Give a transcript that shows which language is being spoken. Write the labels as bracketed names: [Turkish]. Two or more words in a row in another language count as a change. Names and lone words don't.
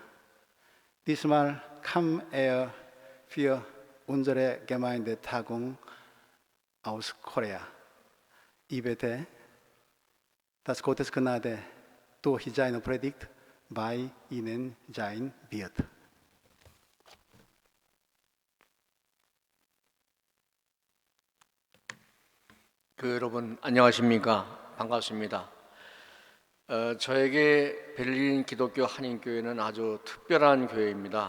[German] Diesmal kam er für unsere Gemeindetagung aus Korea. Ich bete, dass Gottes Gnade durch seine Predigt bei Ihnen sein wird. [Korean] 여러분 안녕하십니까? 반갑습니다. 저에게 베를린 기독교 한인교회는 아주 특별한 교회입니다.